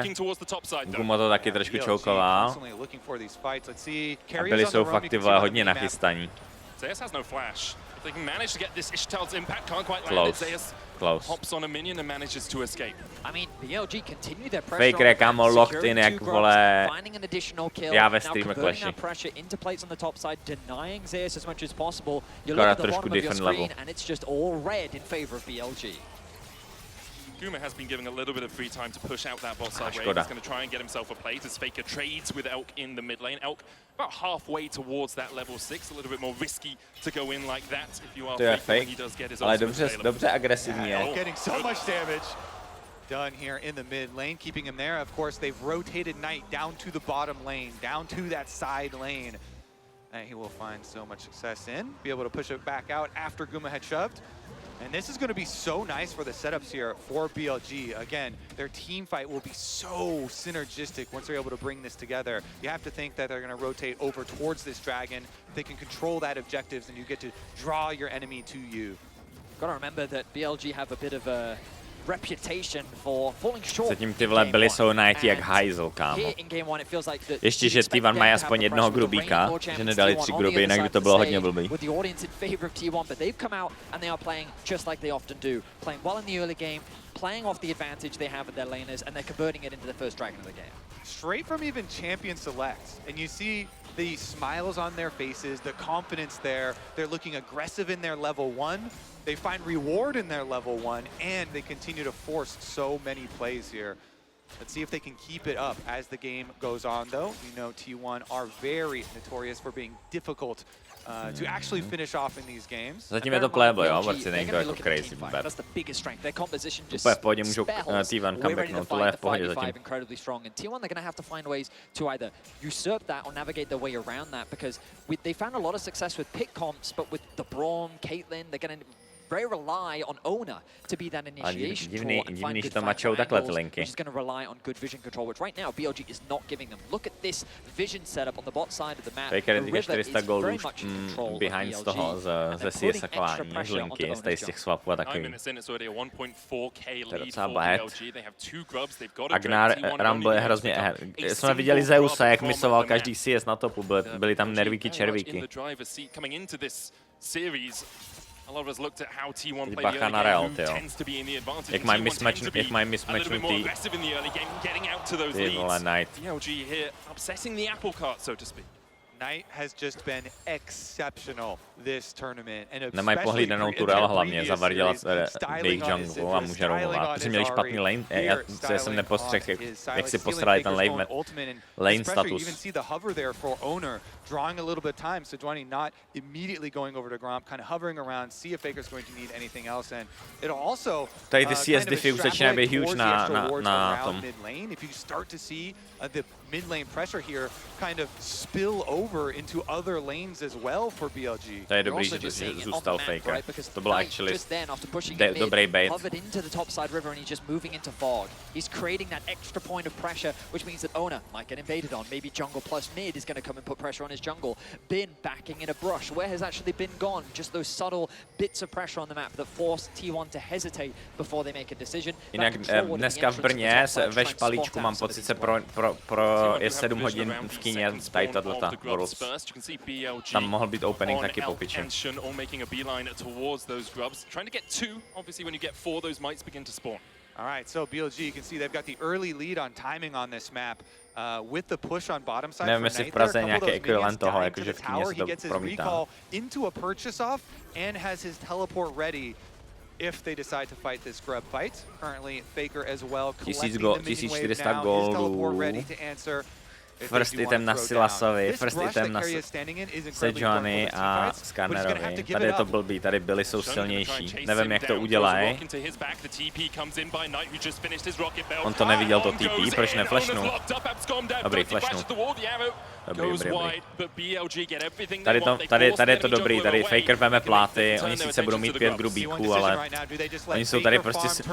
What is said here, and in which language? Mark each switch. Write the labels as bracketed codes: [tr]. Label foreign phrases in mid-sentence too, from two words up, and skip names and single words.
[cs] Guma to taky trošku choukoval. A byli jsou fakt ty vole hodně nachystaní. [en] Close. [cs] Faker je kámo [en] locked in [cs] jak vole já ve streamu Clashi. Akorát trošku [en] different level. Guma has been giving a little bit of free time to push out that bot side wave. He's going to try and get himself a plate as Faker trades with Elk in the mid lane. Elk about halfway towards that level 6, a little bit more risky to go in like that if you are Faker when he does get his [cs] ale dobře agresivní je. [en] Getting so much damage done here in the mid lane, keeping him there. Of course, they've rotated Knight down to the bottom lane, down to that side lane. And he will find so much success in, be able to push it back out after Guma had shoved. And this is going to be so nice for the setups here for BLG. Again, their team fight will be so synergistic once they're able to bring this together. You have to think that they're going to rotate over towards this dragon. They can control that objectives and you get to draw your enemy to you. Got to remember that BLG have a bit of a [cs] Zatím ty vole byly Soulknighti jak hajzl, kámo. Ještě, že T1 mají aspoň jednoho grubíka, že nedali 3 gruby, jinak by to bylo hodně blbý. [en] Playing off the advantage they have with their laners, and they're converting it into the first dragon of the game. Straight from even champion selects, and you see the smiles on their faces, the confidence there. They're looking aggressive in their level 1. They find reward in their level 1, and they continue to force so many plays here. Let's see if they can keep it up as the game goes on, though. You know T1 are very notorious for being difficult to actually finish off in these games. [cs] Zatím je to playable, jo, borci, není to jako crazy vůbec. Úplně v pohodě můžou T1 comebacknout, tohle je v pohodě zatím. [en] And T1 they're going to have to find ways to either usurp that or navigate their way around that, because they found a lot of success with pick comps, but with the Braum, Caitlyn, they're going to very rely on Ona to be that initiation [cs] divný, že to mačou takhle ty linky. [en] Which is going to rely on good vision control, which right now BLG is not giving them. Look at this vision setup on the bot side of the map. [cs] Faker díky 400 goldů behind z toho, ze CS-akování, z linky, z těch swapů a takový. To je docela bad. Agnar Rumble je hrozně... Jsme viděli Zeusa, jak misoval každý CS na topu, byly tam nervíky červíky. [en] A lot of us looked at how T1 played the early game, who tends to be in the advantage. [cs] Jak mají mismatchnutý. Ty vole, Knight. [en] BLG here upsetting the apple cart, so to speak. Knight has just been exceptional this tournament, and [cs] nemají pohlídanou turel hlavně, zavarděla jejich jungle a může roamovat. Protože měli špatný lane, já jsem nepostřehl, jak si posrali ten lane status. [en] Drawing a little bit of time, so Sejuani not immediately going over to Gromp, kind of hovering around, see if Faker's going to need anything else, and it'll also [cs] tady ty CS diffy už začínají být huge na tom. [en] If you start to see the mid lane pressure here kind of spill over into other lanes as well for BLG. [cs] To je dobrý, že zůstal Faker. To byl actually dobrý bait. [en] Into the top side river and he's just moving into fog. He's creating that extra point of pressure, which means that Ona might get invaded on. Maybe jungle plus mid is going to come and put pressure on his jungle. Bin backing in a brush. Where has actually Bin gone? Just those subtle bits of pressure on the map that force T1 to hesitate before they make a decision. [cs] Jinak dneska v Brně ve špalíčku mám pocit se je 7 hodin v kyně tady tato Worlds. Tam mohl být opening taky po piči. [en] All right, so BLG, you can see they've got the early lead on timing on this map. With the push on bottom side [cs] nevím, jestli v Praze je nějaký ekvivalent toho, jakože v kyně se to promítá. [en] Into a purchase off and has his teleport ready if they decide to fight this grub fight. Currently Faker as well collecting the minion wave now. His teleport ready to answer. First item [cs] na Silasovi, [en] first item [cs] na Sejuani a Skarnerovi. Tady je to blbý, tady byli jsou silnější. Nevím, jak to udělají. On to neviděl, to TP, proč neflashnul? Dobrý, flashnul. Dobrý. Tady je to dobrý, tady Faker veme pláty, oni sice budou mít 5 grubíků, ale oni jsou tady prostě si...